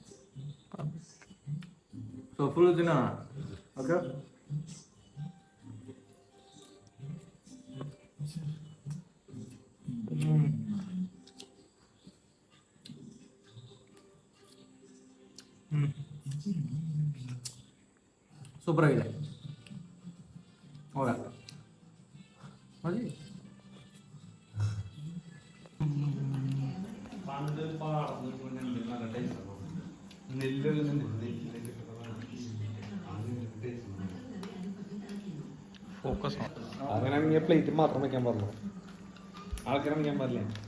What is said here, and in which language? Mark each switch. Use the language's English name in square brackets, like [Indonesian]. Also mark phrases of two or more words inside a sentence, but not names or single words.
[English] so full [Kannada] ತಿನ್ನೋಣ. [English] okay, super [Kannada] ಆಗಿದೆ. ಹೌದಾ ಹಾಗೆ ഫോക്കസ് [Malayalam] അങ്ങനെ പ്ലേറ്റ് മാത്രം വെക്കാൻ പാടുള്ളൂ, ആൾക്കാരെ വെക്കാൻ പാടില്ല.